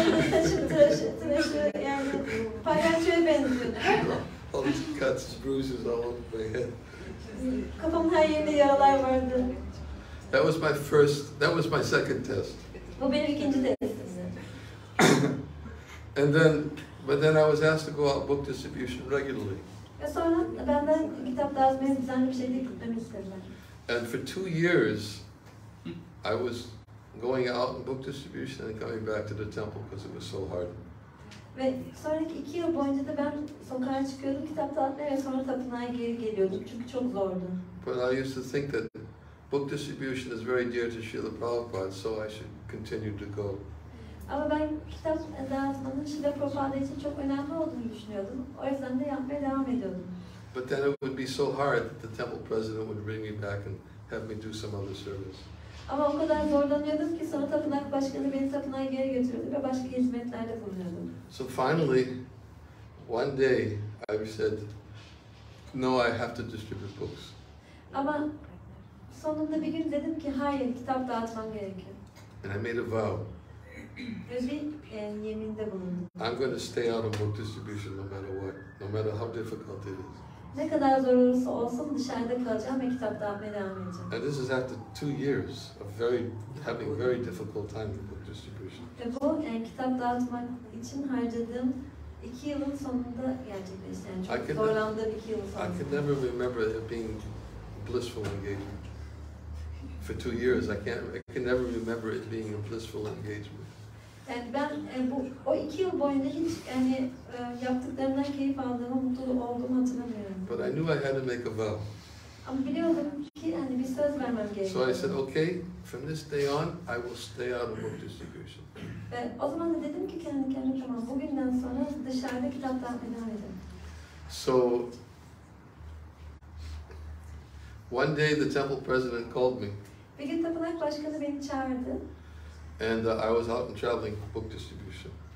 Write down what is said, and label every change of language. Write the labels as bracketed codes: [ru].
[tr] Saçım tıraşı yani palyaçoya benziyordu. [en] All these cuts, bruises all over my head. [tr] Kafamın her yerinde yaralar vardı. [en] That was my second test. [tr] Bu benim ikinci testimdi. [en] But then I was asked to go out book distribution regularly. [tr] Ve sonra benden kitap dağıtmaya düzenli bir şekilde gitmemi istediler. [en] And for 2 years, I was going out in book distribution and coming back to the temple because it was so hard. [tr] Ve sonraki 2 yıl boyunca da ben sokağa çıkıyordum, kitap dağıtmaya ve sonra tapınağa geri geliyordum çünkü çok zordu. [en] But I used to think that book distribution is very dear to Srila Prabhupada, so I should continue to go. [tr] Ama ben kitap dağıtmanın Şri Prabhupada için çok önemli olduğunu düşünüyordum. O yüzden de yapmaya devam ediyordum. [en] But then it would be so hard that the temple president would bring me back and have me do some other service. [tr] Ama o kadar zorlanıyordum ki sonra tapınak başkanı beni tapınağa geri götürdü ve başka hizmetlerde bulunuyordum. [en] So finally, one day I said, no, I have to distribute books. [tr] Ama sonunda bir gün dedim ki hayır, kitap dağıtmam gerekiyor. [en] And I made a vow. [tr] Ve bir yeminde bulundum. [en] I'm going to stay out of book distribution no matter what, no matter how difficult it is. [tr] Ne kadar zor olursa olsun dışarıda kalacağım ve kitap dağıtmaya devam edeceğim. [en] And this is after 2 years of having very difficult time with book distribution. [tr] Ve bu kitap dağıtmak için harcadığım 2 yılın sonunda gerçekleşti. Yani çok zorlandığım 2 yılın sonunda. [en] I can never remember it being blissful engagement. For 2 years, I can never remember it being a blissful engagement. [tr] Yani ben o 2 yıl boyunca hiç yaptıklarımdan keyif aldığımı, mutlu olduğumu hatırlamıyorum. [en] But I knew I had to make a vow. [tr] Ama biliyordum ki bir söz vermem gerekiyor. [en] So I said, okay, from this day on, I will stay out of book distribution. [tr] Ve o zaman da dedim ki kendi kendime tamam, bugünden sonra dışarıda kitap dağıtmaya devam edeceğim. [en] So one day the temple president called me. [tr] Bir gün tapınak başkanı beni çağırdı. [en] And I was out and traveling book distribution.